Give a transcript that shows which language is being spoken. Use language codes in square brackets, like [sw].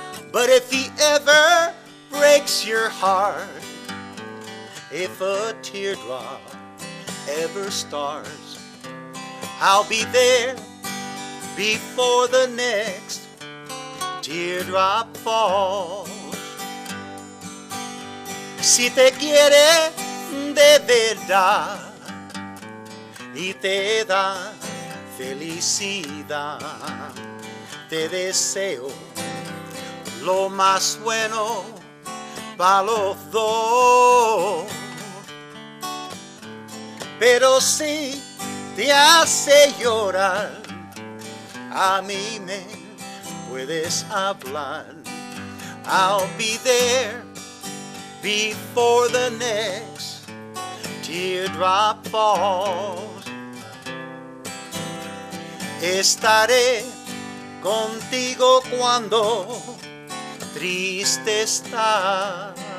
[en] But if he ever breaks your heart, if a teardrop ever starts, I'll be there before the next teardrop falls. [es] Si te quiere de verdad y te da felicidad, te deseo lo más bueno para los dos. Pero si te hace llorar, a mí me puedes hablar. [en] I'll be there before the next teardrop falls. [es] Estaré contigo cuando triste estás.